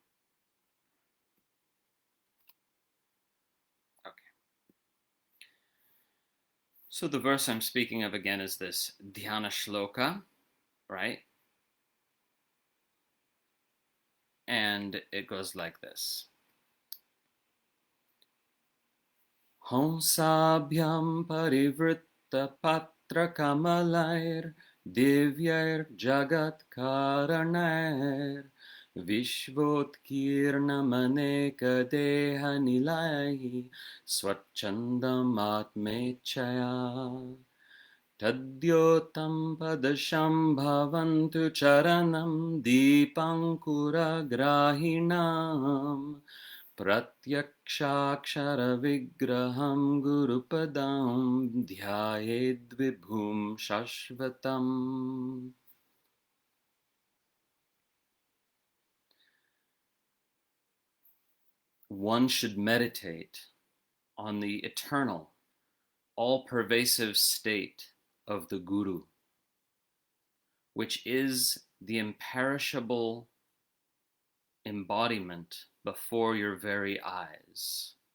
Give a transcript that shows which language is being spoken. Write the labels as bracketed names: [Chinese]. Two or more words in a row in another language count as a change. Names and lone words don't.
[English] Okay. So the verse I'm speaking of again is this dhyāna-śloka, right? And it goes like this. [Sanskrit] Haṁsābhyāṁ parivṛtta-patra-kamalair divyair jagat-kāraṇair viśvotkīrṇam aneka-deha-nilayaiḥ svacchandam ātmecchayā Tad-dyotaṁ pada-śāmbhavaṁ caraṇaṁ dīpāṅkura-grāhiṇaṁ pratyakṣākṣara-vigrahaṁ guru-padaṁ dhyāyed vibhuṁ śāśvatam. [English] One should meditate on the eternal, all-pervasive state of the Guru, which is the imperishable embodiment before your very eyes.